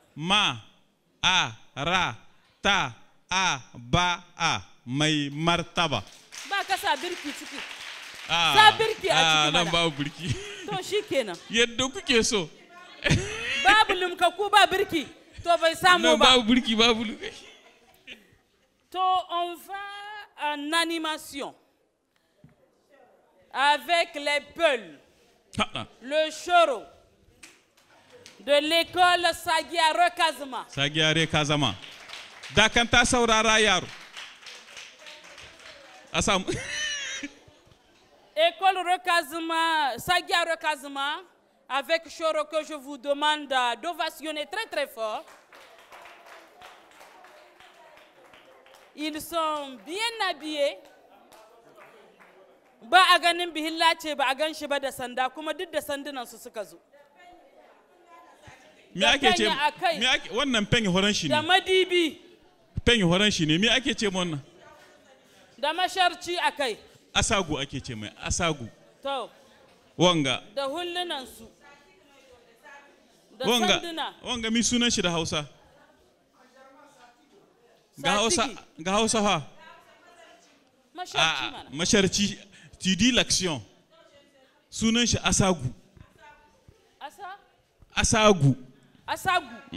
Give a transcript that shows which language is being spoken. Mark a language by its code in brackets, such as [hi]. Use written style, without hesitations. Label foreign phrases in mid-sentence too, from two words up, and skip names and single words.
[ha] Ma a ra ta a ba a. Mai martaba. Ba ka sa birki ciki. Sa birki a ciki mana. Nan babu birki. To shi kenan. Yadda kuke so. Babu limkaku ba birki. To bai samu ba. Babu birki babu birki. [fr] To on va en animation. Avec les peuls. Le choro. De l'école Sagia Rekazama. Sagia Rekazama. Dakanta saurara yaro. École Rekazama, Sagia Rekazama, avec Choro que je vous demande d'ovationner très très fort. Ils sont bien habillés. [ha] Ba a ganin bihilla ce ba a gan shi ba da sanda kuma duk da sandunan su suka zo. Me ake ce wannan pengi horon shi ne? Da madibi. Pengi horon shi ne me ake ce wannan? Da masharci a kai. Asagu ake ce mai asagu. To. Wanga. Da hullunansu. Da sanduna. Wanga mi sunan shi da Hausa. Ga Hausa fa. Masharci mana. Masharci. [fr] Tu dis l'action. [ha] Sunan shi asagu. Asagu. Asagu.